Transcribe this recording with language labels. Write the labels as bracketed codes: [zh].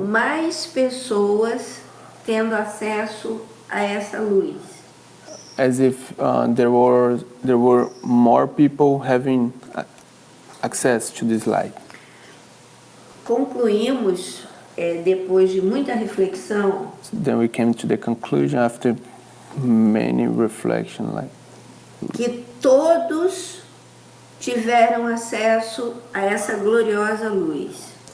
[pt] mais pessoas tendo acesso a essa luz. [en] as if there were more people having access to this light. [pt] Concluímos, depois de muita reflexão, [en] Then we came to the conclusion after many reflection, like [pt] que todos tiveram acesso a essa gloriosa luz.